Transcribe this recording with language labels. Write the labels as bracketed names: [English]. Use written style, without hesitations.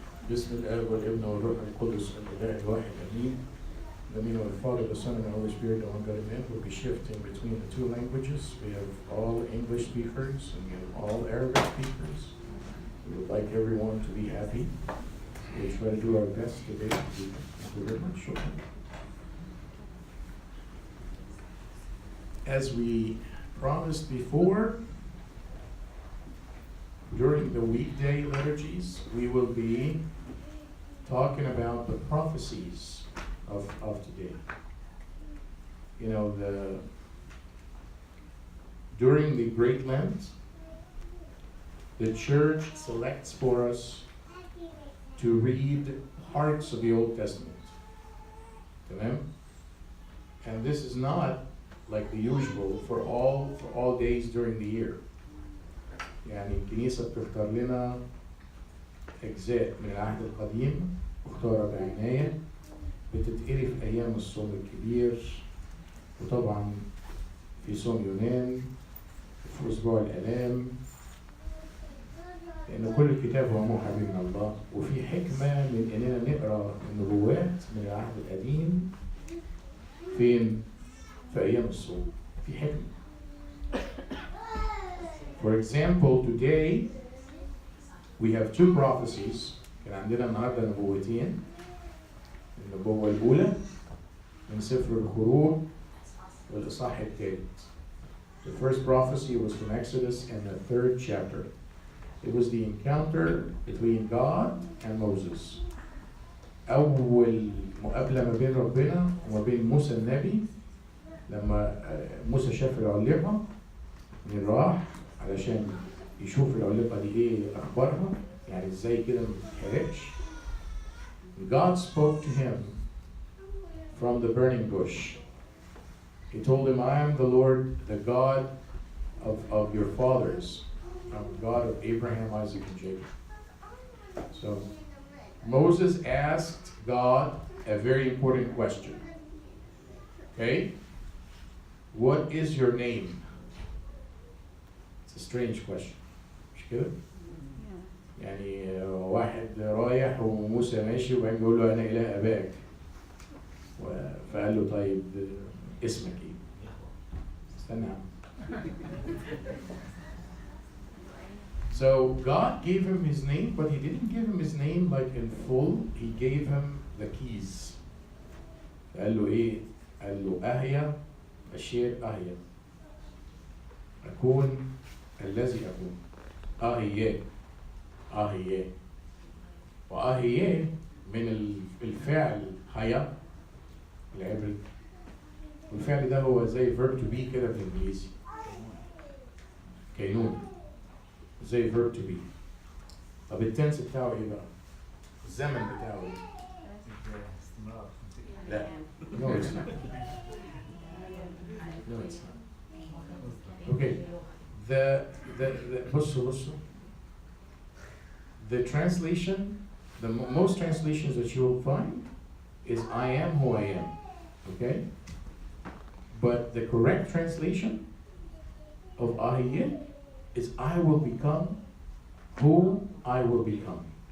[Arabic] بسم الآب والابن والروح القدس الإله الواحد آمين. [English] In the name of the Father, the Son, and the Holy Spirit, the one God Amen. We'll be shifting between the two languages. We have all English speakers and we have all Arabic speakers. We would like everyone to be happy. We'll try to do our best today. Thank you very much. As we promised before, during the weekday liturgies, we will be talking about the prophecies of today. You know, during the Great Lent, the church selects for us to read parts of the Old Testament. Amen? And this is not like the usual for all days during the year. [Arabic] يعني الكنيسة بتختار لنا أجزاء من العهد القديم مختارة بعناية بتتقري في أيام الصوم الكبير، وطبعا في صوم يونان، في أسبوع الآلام، لأن كل الكتاب هو موحى من الله، وفي حكمة من إننا نقرأ النبوات من العهد القديم فين؟ في أيام الصوم، في حكمة. [English] For example, today we have two prophecies. [Arabic] كان عندنا النهارده نبوتين. النبوة الأولى من سفر الخروج والإصحاح الثالث. [English] The first prophecy was from Exodus and the 3rd chapter. It was the encounter between God and Moses. [Arabic] أول مقابلة ما بين ربنا وما بين موسى النبي لما موسى شاف العليقة من راح علشان يشوف العلقة دي ايه اخبارها، يعني ازاي كده ما تتحرقش. [English] God spoke to him from the burning bush. He told him, I am the Lord, the God of your fathers. I'm the God of Abraham, Isaac, and Jacob. So Moses asked God a very important question. Okay? What is your name? It's a strange question. [Arabic] مش كده؟ يعني واحد رايح وموسى ماشي وبعدين بيقول له أنا إله آبائك. فقال له طيب اسمك إيه؟ استنى. [English] So God gave him his name, but he didn't give him his name like in full. He gave him the keys. [Arabic] قال له إيه؟ قال له أهيا أشير أهيا أكون الذي أكون أهيا أهيا وأهيا من الفعل هيا العبري، والفعل ده هو زي [English] verb to be [Arabic] كده بالإنجليزي، كينون زي verb to be. طب التنس بتاعه إيه بقى؟ الزمن بتاعه إيه؟ لا [English] no it's not. No it's not. Okay. The [Arabic] بصوا [English] the translation, the most translations that you will find is I am who I am. Okay? But the correct translation of Ahiyeh is I will become who I will become.